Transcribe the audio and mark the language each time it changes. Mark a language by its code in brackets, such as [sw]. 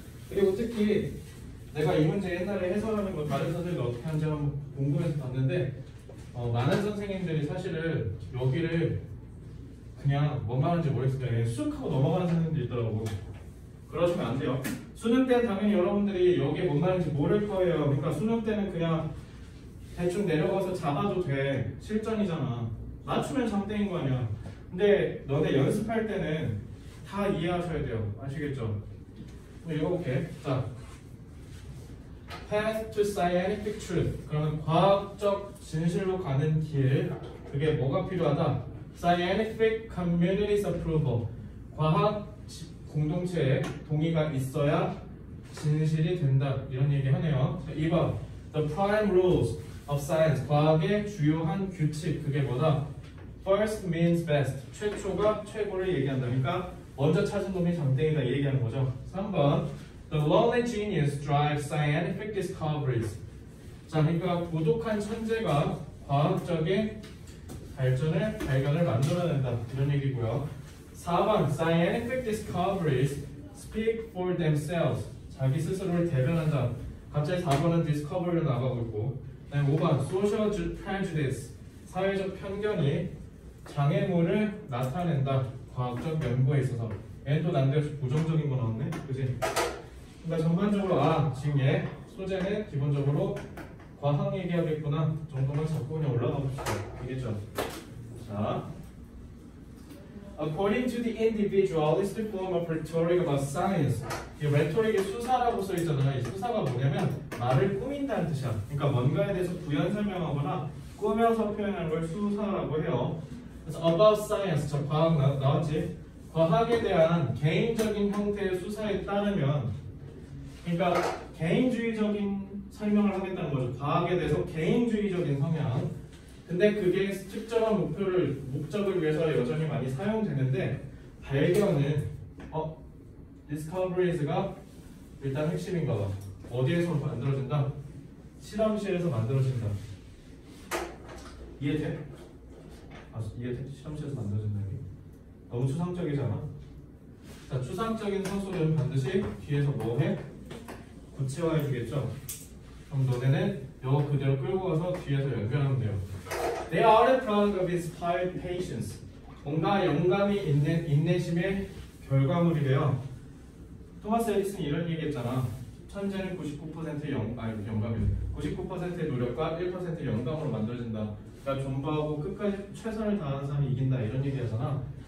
[ko] 그리고 특히 내가 이 문제 옛날에 해설하는 거 다른 선생님이 어떻게 하는지 한번 궁금해서 봤는데 많은 선생님들이 사실은 여기를 그냥 뭔 말하는지 모르겠을 때 그냥 쑥 하고 넘어가는 선생님도 있더라고. 그러시면 안 돼요. 수능 때는 당연히 여러분들이 여기에 뭔 말인지 모를 거예요. 그러니까 수능 때는 그냥 대충 내려가서 잡아도 돼. 실전이잖아. 맞추면 장땡인 거 아니야. 근데 너네 연습할 때는 다 이해하셔야 돼요. 아시겠죠? 그럼 읽어볼게. 자, [en] path to scientific truth. [ko] 그러면 과학적 진실로 가는 길. 그게 뭐가 필요하다? [en] scientific community's approval. [ko] 과학 공동체의 동의가 있어야 진실이 된다. 이런 얘기 하네요. 자, 2번. [en] The prime rules of science. [ko] 과학의 주요한 규칙. 그게 뭐다? [en] First means best. [ko] 최초가 최고를 얘기한다. 그러니까 먼저 찾은 놈이 장땡이다 이 얘기하는 거죠. 3번. [en] The lonely genius drives scientific discoveries. [ko] 자, 그러니까 고독한 천재가 과학적인 발견을 만들어낸다. 이런 얘기고요. 4번. [en] Scientific discoveries speak for themselves. [ko] 자기 스스로를 대변한다. 갑자기 4번은 discovery로 나가고 있고. 그다음에 5번. [en] Social prejudice. [ko] 사회적 편견이 장애물을 나타낸다. 과학적 연구에 있어서. 얘는 또 난데없이 부정적인 거 나왔네. 그치? 그러니까 전반적으로 지금 얘 소재는 기본적으로 과학 얘기하겠구나 정도만 잡고 그냥 올라가 봅시다. 알겠죠? 자, [en] according to the individualistic form of rhetoric about science. [ko] 이 rhetoric의 수사라고 써 있잖아. 이 수사가 뭐냐면 말을 꾸민다는 뜻이야. 그러니까 뭔가에 대해서 부연 설명하거나 꾸며서 표현하는 걸 수사라고 해요. 그래서 [en] about science, [ko] 저 과학 나왔지? 과학에 대한 개인적인 형태의 수사에 따르면, 그러니까 개인주의적인 설명을 하겠다는 거죠. 과학에 대해서 개인주의적인 성향. 근데 그게 특정한 목적을 위해서 여전히 많이 사용되는데, 발견은 discoveries가 일단 핵심인가 봐. 어디에서 만들어진다? 실험실에서 만들어진다. 이해돼? 이해돼? 실험실에서 만들어진다. 너무 추상적이잖아. 자, 추상적인 서술은 반드시 뒤에서 뭐 해? 구체화해 주겠죠? 그럼 너네는 이거 그대로 끌고 가서 뒤에서 연결하면 돼요. [en] They are the product of inspired patience. [ko] 뭔가 영감이 있는 인내심의 결과물이래요. 토마스 에디슨이 이런 얘기했잖아. 천재는 99%의 영감이에요. 99%의 노력과 1%의 영감으로 만들어진다. 그러니까 존버하고 끝까지 최선을 다하는 사람이 이긴다 이런 얘기하잖아.